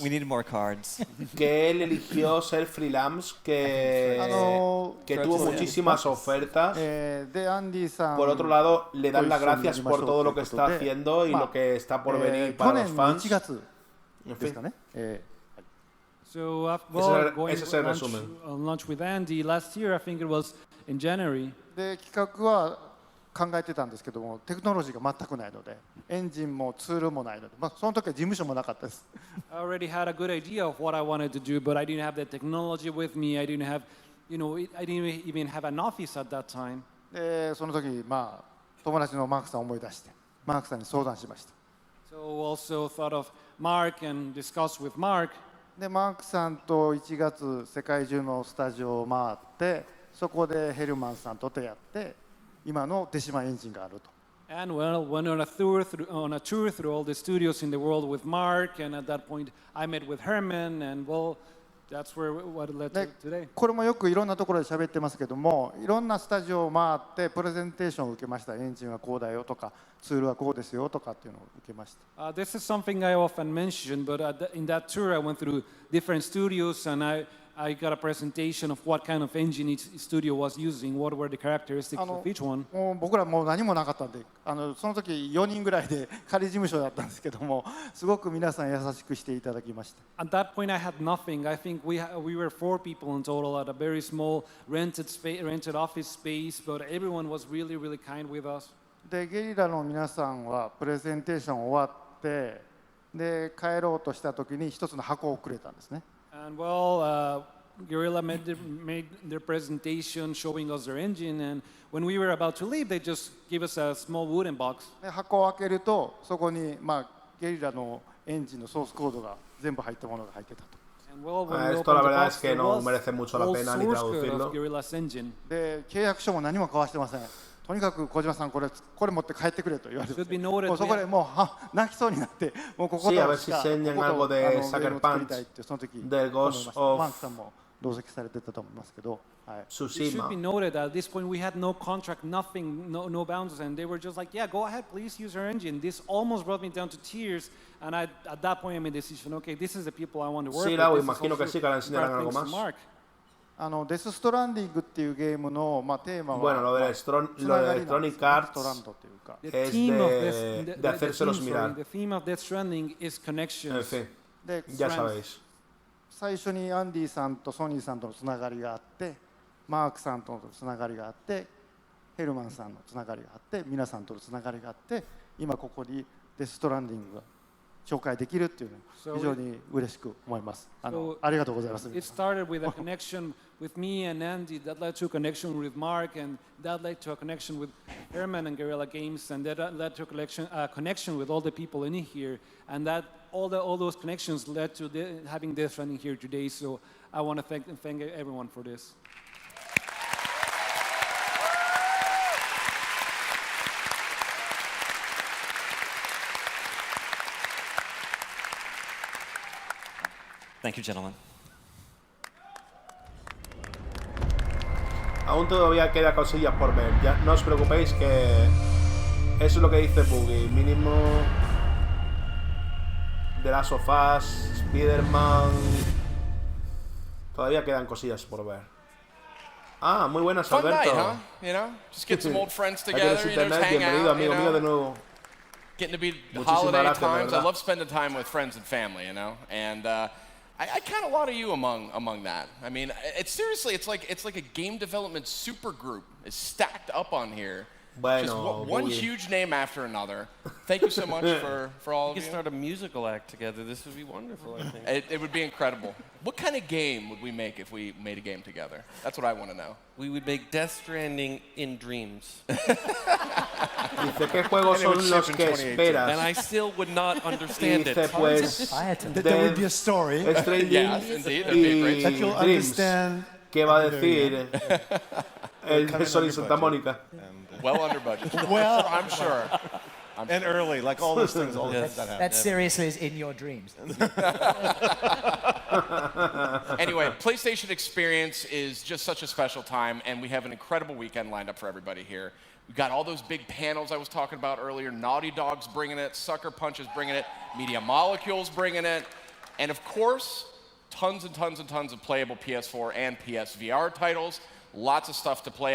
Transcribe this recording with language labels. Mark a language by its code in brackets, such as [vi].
[en] We need more cards. [es] Que él eligió ser freelance, que tuvo muchísimas ofertas. Por otro lado, le dan las gracias por todo lo que está haciendo y lo que está por venir para los fans. En fin. [en] So [es] ese es el resumen. [en] On lunch with Andy last year, I think it was in January. [ja] で企画は考えてたんですけども、テクノロジーが全くないので、エンジンもツールもないので、その時は事務所もなかったです。 [en] I already had a good idea of what I wanted to do, but I didn't have the technology with me. I didn't have, I didn't even have an office at that time. [ja] で、その時友達のマークさんを思い出して、マークさんに相談しました。 [en] So also thought of Mark and discussed with Mark. [ja] で、マークさんと1月世界中のスタジオを回って、そこでヘルマンさんと出会って今のデシマエンジンがあると。 [en] And well, went on a tour through all the studios in the world with Mark, and at that point I met with Herman, and well, that's what led to today. [ja] これもよくいろんなところで喋ってますけども、いろんなスタジオを回ってプレゼンテーションを受けました。エンジンはこうだよとか、ツールはこうですよとかっていうのを受けました。 [en] This is something I often mention, but in that tour I went through different studios, and I got a presentation of what kind of engine each studio was using, what were the characteristics of each one. [ja] 僕らもう何もなかったんで、その時4人ぐらいで仮事務所だったんですけども、すごく皆さん優しくしていただきました。 [en] At that point I had nothing. I think we were 4 people in total at a very small rented office space, but everyone was really, really kind with us. [ja] で、ゲリラの皆さんはプレゼンテーション終わって、で、帰ろうとした時に一つの箱をくれたんですね。 [en] And well, Guerrilla made their presentation showing us their engine, and when we were about to leave, they just gave us a small wooden box. [ja] で、箱を開けるとそこにゲリラのエンジンのソースコードが全部入ったものが入ってたと。 [es] Esto la verdad es que no merece mucho la pena ni traducirlo. [ja] で、契約書も何も交わしてません。とにかく小島さんこれ持って帰ってくれと言われて、もうそこでもう泣きそうになって、もうこことしかこことその時マークさんも同席されてたと思いますけど、はい。 [en] It should be noted that at this point we had no contract, nothing, no boundaries, and they were just like, yeah, go ahead, please use our engine. This almost brought me down to tears, and at that point I made a decision, okay, this is the people I want to work with. [es] Sí, imagino que sí, que le enseñarán algo más. [ja] デス・ストランディングっていうゲームのテーマは、 [es] bueno, lo de Electronic Arts es de hacérselos mirar. [en] The theme of Death Stranding is connections. [es] En fin, ya sabéis. [ja] 最初にアンディさんとソニーさんとのつながりがあって、マークさんとのつながりがあって、ヘルマンさんのつながりがあって、皆さんとのつながりがあって、今ここにデス・ストランディングが紹介できるっていうのは非常に嬉しく思います。ありがとうございます。 [en] It started with a connection with me and Andy, that led to a connection with Mark, and that led to a connection with Herman and Guerrilla Games, and that led to a connection with all the people in here, and that all those connections led to having Death Stranding here today. So I want to thank everyone for this. Thank you, gentlemen. [es] Aún todavía queda cosillas por ver. Ya no os preocupéis que eso es lo que dice Boogie. Mínimo de Last of Us, Spider-Man. Todavía quedan cosillas por ver. Ah, muy buenas, Alberto. [en] Fun night, huh? You know, just get some old friends together. You know, just hang [es] bienvenido, [en] out. [es] Amigo mío de nuevo. [en] Getting to be holiday times. I love spending time with friends and family. You know, and I count a lot of you among that. I mean, it's like a game development super group is stacked up on here. Just one huge name after another. Thank you so much for all of you. We could start a musical act together. This would be wonderful, I think. It would be incredible. What kind of game would we make if we made a game together? That's what I want to know. We would make Death Stranding in dreams. [es] Dice qué juegos son los que esperas. [en] And I still would not understand it. [es] Pues, [en] there would be a story. Yes, indeed. That'd be a great that you'll understand. [es] ¿Qué va a decir el Sol y Santa Mónica? [en] Well under budget. Well, I'm sure. And early, like all those things, all the things that happen. That seriously is in your dreams. Anyway, PlayStation Experience is just such a special time, and we have an incredible weekend lined up for everybody here. We've got all those big panels I was talking about earlier. Naughty Dog's bringing it, Sucker Punch is bringing it, Media Molecule's bringing it, and of course, tons and tons and tons of playable PS4 and PSVR titles. Lots of stuff to play.